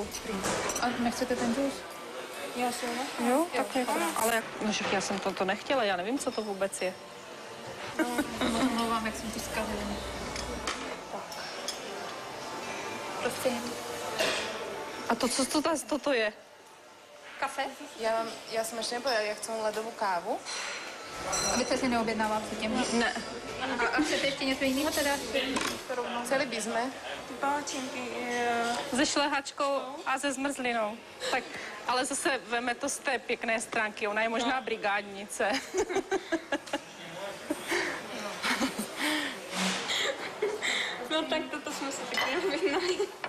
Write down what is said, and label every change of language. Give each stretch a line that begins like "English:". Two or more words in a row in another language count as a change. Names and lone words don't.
Czech: A nechcete ten džus? Já jsem Jo, tak je to. Ale no, však já jsem to nechtěla, já nevím, co to vůbec je. Omlouvám, jak jsem to zkazila. Prostě. A to, co to toto je? Kafe?
Slovak: Ja som ešte nepovedala, ja chcem ledovú kávu.
Czech: A vy se si neobjednávám předtím? Ne. A chcete ještě něco jiného teda?
Slovak: Chceli by sme. Palačinky.
Czech: Se šlehačkou a se zmrzlinou. Tak, ale zase veme to z té pěkné stránky. Ona je možná brigádnice. No tak toto jsme si taky neobjednali.